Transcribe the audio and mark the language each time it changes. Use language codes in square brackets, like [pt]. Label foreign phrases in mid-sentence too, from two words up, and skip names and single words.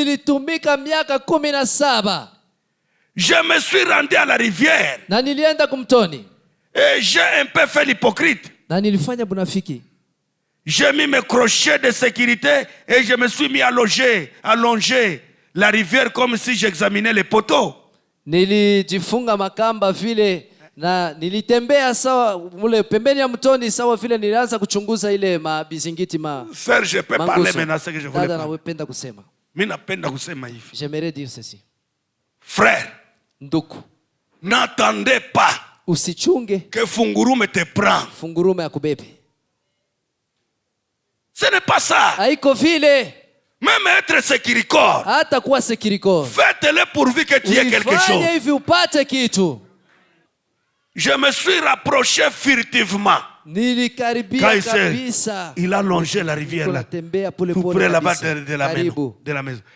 [fr] Je me suis rendu à la rivière. Et j'ai un peu fait l'hypocrite. J'ai mis mes crochets de sécurité et je me suis mis à allonger la rivière comme si j'examinais les poteaux. [sw] Nilijifunga makamba vile na nilitembea sawa mule pembeni ya mtoni sawa vile nilianza kuchunguza ile mabizingiti [fr] Frère, je peux parler maintenant ce que je voulais parler. [sw] Napenda kusema. Mimi napenda kusema hivi. [fr] J'aimerais dire ceci. Frère, [sw] nduku, [fr] n'attendez pas [sw] usichunge [fr] que fungurume te prend. [sw] Fungurume akubebe. [fr] Ce n'est pas ça. [sw] Haiko vile. [fr] Même être sécuricor. Faites-le pourvu que tu aies quelque chose. Je me suis rapproché furtivement. Quand il a longé la rivière là, tout près là-bas de la maison.